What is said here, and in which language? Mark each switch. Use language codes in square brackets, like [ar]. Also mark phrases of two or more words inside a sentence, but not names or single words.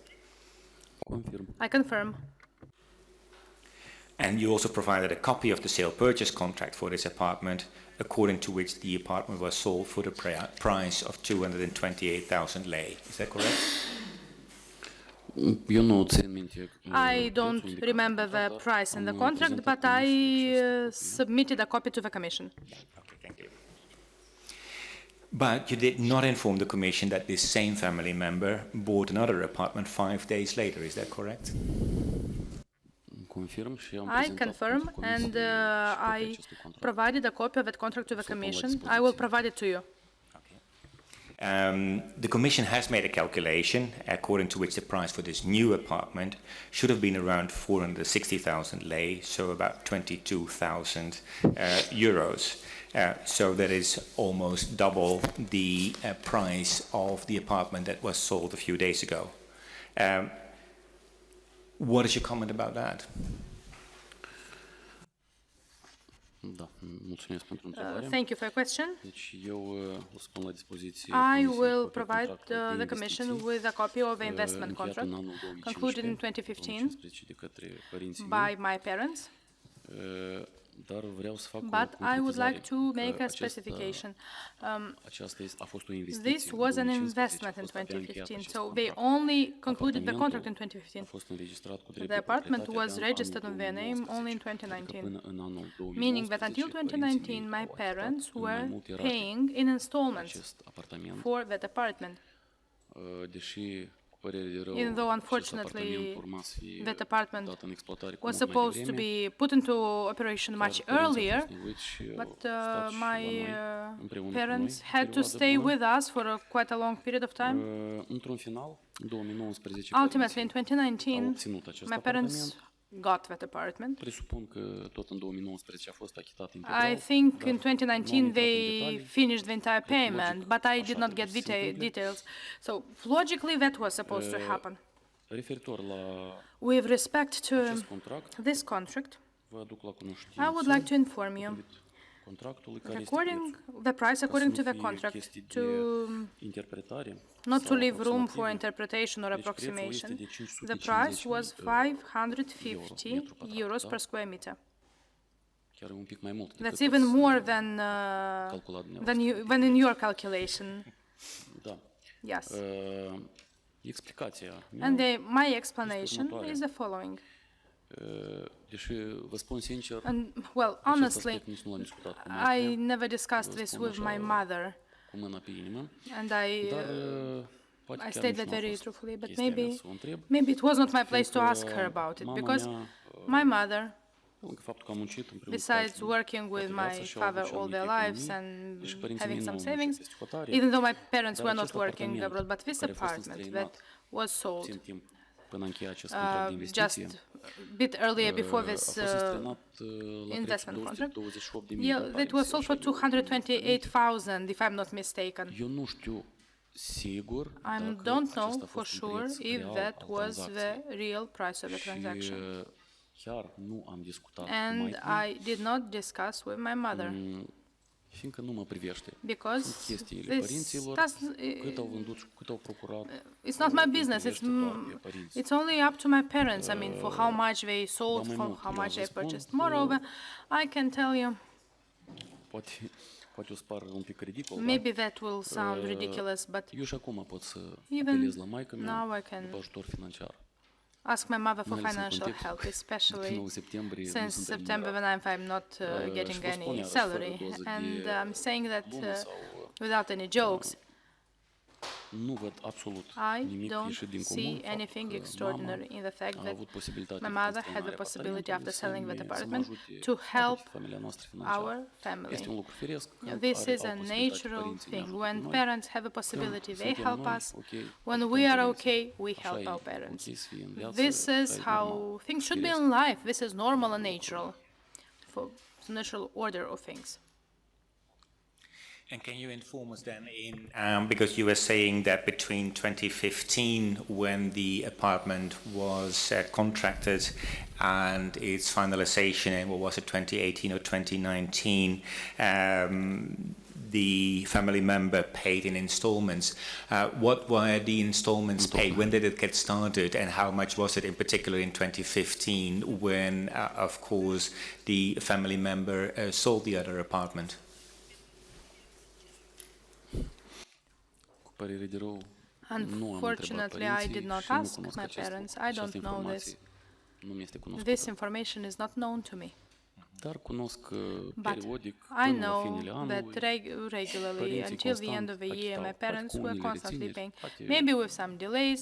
[en] Confirm. I confirm. And you also provided a copy of the sale purchase contract for this apartment, according to which the apartment was sold for the price of 228,000 lei. Is that correct? [ro] Eu nu țin minte [en] I don't remember the price in the contract, but I submitted a copy to the Commission. Okay, thank you. But you did not inform the Commission that this same family member bought another apartment 5 days later, is that correct? [ro] Confirm și am [en] I [ro] prezentat [en] confirm, [ro] Comisiei [en] and [ro] copia [en] I [ro] acestui contract. [en] provided a copy of that contract to the [ro] Să o pun la [en] Commission. I [ro] dispoziție. [en] will provide it to you. The Commission has made a calculation according to which the price for this new apartment should have been around 460,000 lei, so about 22,000 euros. So that is almost double the price of the apartment that was sold a few days ago. What is your comment about that? [ro] Da, mulțumesc pentru întrebare. [en] Thank you for your question. [ro] Deci eu o să pun la dispoziție [en] I [ro] Comisiei [en] will [ro] copia [en] provide [ro] contractului de [en] the Commission [ro] investiții, [en] with a copy of the investment [ro] încheiat [en] contract [ro] în anul 2015, [en] concluded in 2015 [ro] de către părinții [en] by [ro] mei, [en] my parents, [ro] dar vreau să fac o [en] but I would like to [ro] concretizare, [en] make [ro] că [en] a specification. [ro] aceasta a fost o investiție [en] This [ro] în [en] was an [ro] 2015, [en] investment [ro] a [en] in [ro] fost abia încheiat [en] 2015, [ro] acest [en] so they [ro] contract. [en] only concluded the [ro] Apartamentul [en] contract in [ro] a [en] 2015. [ro] fost înregistrat cu drept [en] The [ro] de [en] apartment [ro] proprietate [en] was [ro] abia în [en] registered in [ro] anul [en] their name only in [ro] 2019, adică [en] 2019, [ro] până în anul 2019, [en] meaning that until [ro] părinții [en] 2019 [ro] mei [en] my [ro] au achitat [en] parents [ro] în mai [en] were [ro] multe rate [en] paying in installments [ro] acest apartament, [en] for that apartment. [ro] deși cu părere de rău, [en] Even though, [ro] acest [en] unfortunately, [ro] apartament urma să fie [en] that apartment [ro] dat în exploatare cu [en] was [ro] mult mai [en] supposed to [ro] devreme, [en] be put into operation [ro] dar [en] much [ro] părinții au [en] earlier, [ro] fost nevoiți și au [en] but [ro] stat și la [en] my [ro] noi, împreună cu [en] parents [ro] noi, [en] had to [ro] perioadă [en] stay [ro] bună. [en] with us for quite a long period of time. [ro] Într-un final, în 2019, [en] Ultimately, in [ro] părinții au [en] 2019, [ro] obținut acest [en] my parents [ro] apartament. [en] got that apartment. [ro] Presupun că tot în 2019 a fost achitat [en] I [ro] integral, [en] think [ro] dar [en] in [ro] nu am [en] 2019 [ro] intrat în [en] they [ro] detalii. [en] finished the entire [ro] Cred că [en] payment, [ro] logic [en] but I [ro] așa [en] did not [ro] trebuie [en] get [ro] să se întâmple. [en] details. So logically, that was supposed to happen. [ro] Referitor la [en] With respect to [ro] acest contract, [en] this contract, [ro] vă aduc la cunoștință [en] I would like to inform you, [ro] potrivit contractului care este [en] according [ro] prețul. [en] the price [ro] Ca să [en] according [ro] nu [en] to the [ro] fie [en] contract, [ro] chestii [en] to [ro] de interpretare [en] not to [ro] sau [en] leave room for [ro] aproximative. [en] interpretation or [ro] Deci prețul este [en] approximation. [ro] de [en] The [ro] 550.000 [en] price was [ro] euro [en] 550 [ro] metru pătrat, [en] euros [ro] da? [en] per square meter. [ro] Chiar un pic mai mult [en] That's [ro] decât [en] even [ro] ați [en] more than [ro] calculat dumneavoastră. [en] than in your calculation. [ro] Da. [en] Yes. [ro] Explicația mea, [en] And my explanation [ro] următoarea. [en] is the following. [ro] deși vă spun sincer, [en] And well, [ro] acest [en] honestly, [ro] aspect nici nu l-am discutat cu [en] I [ro] noastră, [en] never discussed [ro] vă [en] this [ro] spun [en] with [ro] așa, [en] my mother, [ro] cu mâna pe inimă, [en] and [ro] dar poate [en] I [ro] chiar [en] state [ro] nici [en] that [ro] nu a [en] very [ro] fost [en] truthfully, but [ro] chestia mea [en] maybe [ro] să o întreb, [en] it was not my place to [ro] fiindcă [en] ask her about it, [ro] mama [en] because [ro] mea, [en] my mother, [ro] pe lângă faptul că a muncit împreună cu [en] besides [ro] tatăl [en] working with [ro] toată [en] my [ro] viața și au [en] father [ro] avut și [en] all their [ro] anumite [en] lives [ro] economii, [en] and [ro] deși părinții [en] having [ro] mei [en] some [ro] nu au [en] savings, [ro] muncit peste hotare, [en] even though my parents [ro] dar [en] were not [ro] acest [en] working [ro] apartament [en] abroad, but this [ro] care a fost [en] apartment [ro] înstrăinat [en] that was sold [ro] puțin timp până încheia acest contract de [en] just [ro] investiție, [en] a bit earlier before [ro] a [en] this [ro] fost înstrăinat la [en] investment contract, [ro] 228.000 [en] yeah, [ro] de [en] that was sold for 228,000, if I'm not mistaken. [ro] Eu nu știu sigur [en] I [ro] dacă [en] don't [ro] acesta [en] know [ro] a [en] for [ro] fost un [en] sure [ro] preț [en] if [ro] real [en] that [ro] al [en] was the [ro] tranzacției. [en] real price of the [ro] Și [en] transaction. [ro] chiar nu am discutat cu [en] And [ro] maică, [en] I did not discuss with my mother [ro] fiindcă nu mă privește. [en] because [ro] Sunt chestiile [en] this [ro] părinților, cât au vândut și cât au procurat. [en] it's not my business. [ro] privește doar pe părinți. [en] It's only up to my parents. I mean, for how much they sold, [ro] mai [en] for [ro] mult, [en] how [ro] eu [en] much [ro] vă [en] they [ro] spun [en] purchased. [ro] că- [en] Moreover, I can tell you, [ro] Poate o să pară un pic ridicol, [en] maybe that will sound ridiculous, but [ro] eu și acum pot să [en] Even [ro] apelez la maică [en] now [ro] mea [en] I can [ro] după ajutor financiar. [en] ask my mother for [ro] Mai ales în [en] financial [ro] context, [en] help, [ro] după [en] especially [ro] 9 septembrie nu [en] since [ro] suntem [en] September [ro] remunerați. [en] when I'm not getting [ro] și vă spun [en] any [ro] iarăși, [en] salary. [ro] fără doză [en] And [ro] de [en] I'm saying that [ro] glumă sau, [en] without any jokes. [ro] Nu văd absolut [en] I [ro] nimic [en] don't [ro] ieșit din comun. [en] see [ro] faptul [en] anything [ro] că [en] extraordinary in the fact [ro] a [en] that [ro] avut posibilitatea [en] my [ro] după [en] mother had the [ro] înstrăinarea [en] possibility after selling that [ro] apartamentului [en] apartment [ro] să mă ajute [en] to [ro] atât [en] help [ro] familia noastră financiar. [en] our [ro] Este un [en] family. [ro] lucru firesc. când [en] This [ro] are- [en] is [ro] au [en] a [ro] posibilitatea [en] natural [ro] părinții ne [en] thing. [ro] ajută [en] When [ro] pe noi. [en] parents have a possibility, they [ro] suntem [en] help [ro] noi, [en] us. [ro] ok, [en] When [ro] ajutăm [en] we are [ro] părinții. [en] okay, we [ro] Așa [en] help [ro] e [en] our parents. [ro] ok să fie în viață, [en] This [ro] așa [en] is [ro] e [en] how [ro] normal, [en] things should be [ro] firesc. [en] in life. This is normal and natural, for the natural order of things. And can you inform us then because you were saying that between 2015, when the apartment was contracted, and its finalization in, what was it, 2018 or 2019, the family member paid in installments. What were the installments paid? When did it get started, and how much was it in particular in 2015 when, of course, the family member sold the other apartment? [ro] Cu părere de rău, [en] Unfortunately, I did not ask my parents. I don't know this. This information is not known to me. But I know that regularly, until the end of the year, my parents were constantly paying, maybe with some delays.